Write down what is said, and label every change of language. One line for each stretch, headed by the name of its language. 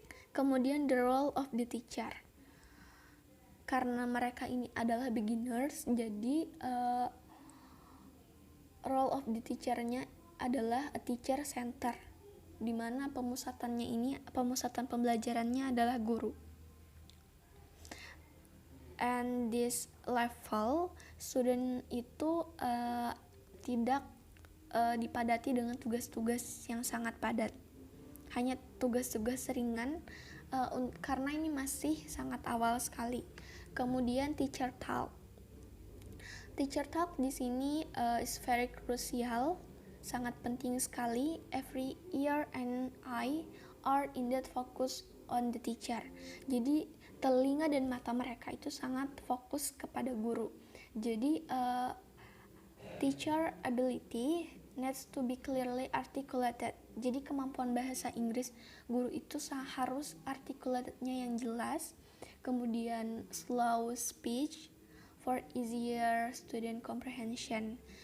English: Kemudian the role of the teacher.
Indonesian: Karena mereka ini adalah beginners, jadi
English: role of the teacher-nya
Indonesian: adalah
English: a teacher center,
Indonesian: di mana pemusatan pembelajarannya adalah guru.
English: And this level,
Indonesian: student itu tidak dipadati dengan tugas-tugas yang sangat padat, hanya tugas-tugas ringan karena ini masih sangat awal sekali.
English: Kemudian teacher talk. Teacher talk
Indonesian: di sini
English: is very crucial,
Indonesian: sangat penting sekali.
English: Every ear and eye are indeed focused on the teacher.
Indonesian: Jadi telinga dan mata mereka itu sangat fokus kepada guru.
English: Jadi teacher ability needs to be clearly articulated.
Indonesian: Jadi kemampuan bahasa Inggris guru itu harus articulatednya yang jelas.
English: Kemudian slow speech for easier student comprehension.